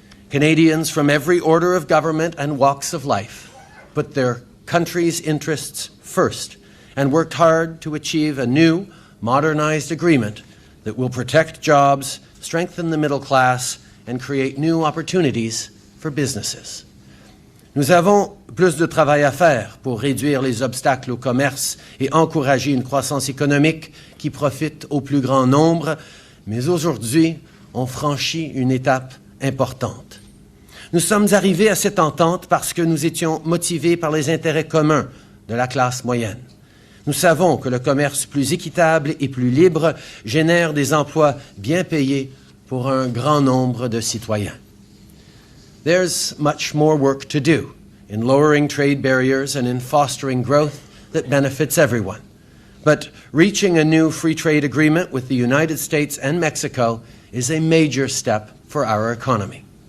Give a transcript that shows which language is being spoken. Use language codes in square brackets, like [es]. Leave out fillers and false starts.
[en] Canadians from every order of government and walks of life put their country's interests first and worked hard to achieve a new, modernized agreement that will protect jobs, strengthen the middle class, and create new opportunities for businesses. [fr] Nous avons plus de travail à faire pour réduire les obstacles au commerce et encourager une croissance économique qui profite au plus grand nombre, mais aujourd'hui, on franchit une étape importante. Nous sommes arrivés à cette entente parce que nous étions motivés par les intérêts communs de la classe moyenne. Nous savons que le commerce plus équitable et plus libre génère des emplois bien payés pour un grand nombre de citoyens. [en] There's much more work to do in lowering trade barriers and in fostering growth that benefits everyone. But reaching a new free trade agreement with the United States and Mexico is a major step for our economy.